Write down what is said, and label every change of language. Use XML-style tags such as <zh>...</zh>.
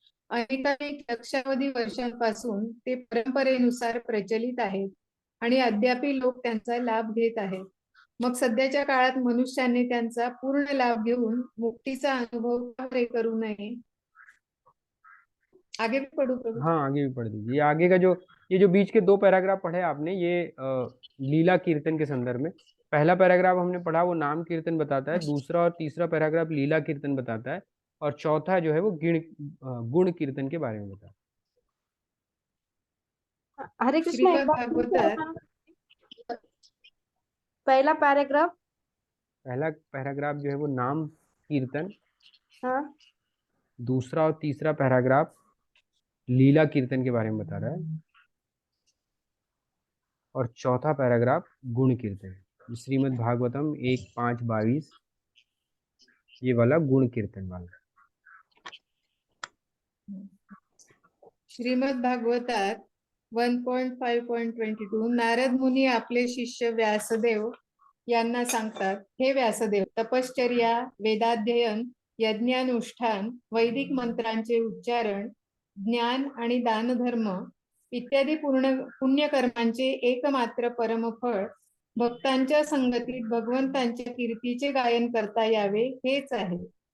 <mr>अनेकानेक लक्षावधी वर्षांपासून ते परंपरेनुसार प्रचलित आहेत आणि अद्यापही लोक त्यांचा लाभ घेत आहेत. मग सध्याच्या काळात मनुष्याने त्यांचा पूर्ण लाभ घेऊन मुक्तीचा अनुभव का बरे करू नये?</mr> <hi>आगे भी पढ़ू प्रभु? हाँ, आगे भी पढ़ दीजिए। ये आगे का ये जो बीच के 2 पैराग्राफ पढ़े आपने, ये लीला कीर्तन के संदर्भ में। पहला पैराग्राफ हमने पढ़ा वो नाम कीर्तन बताता है, दूसरा और तीसरा पैराग्राफ लीला कीर्तन बताता है, और चौथा जो है वो गुण कीर्तन के बारे में बताता है। हरे कृष्ण, एक</hi> <mr>श्रीमद्</mr> <hi>बार</hi> <mr>भागवतात</mr> <hi>पहला पैराग्राफ। पहला पैराग्राफ जो है वो नाम कीर्तन, हाँ, दूसरा और तीसरा पैराग्राफ लीला कीर्तन के बारे में बता रहा है, और चौथा पैराग्राफ गुण कीर्तन है। श्रीमद् भागवतम 1:5-22 ये वाला गुण कीर्तन वाला।</hi> <mr>श्रीमद् भागवतात 1.5.22 नारद मुनी आपले शिष्य व्यासदेव यांना सांगतात, हे व्यासदेव, तपश्चर्या, वेदाध्ययन, यज्ञानुष्ठान, वैदिक मंत्रांचे उच्चारण, ज्ञान आणि दानधर्म इत्यादी पुण्यकर्मांचे एकमात्र परमफळ भक्तांच्या संगतीत भगवंतांच्या कीर्तीचे गायन करता यावे हेच आहे.</mr>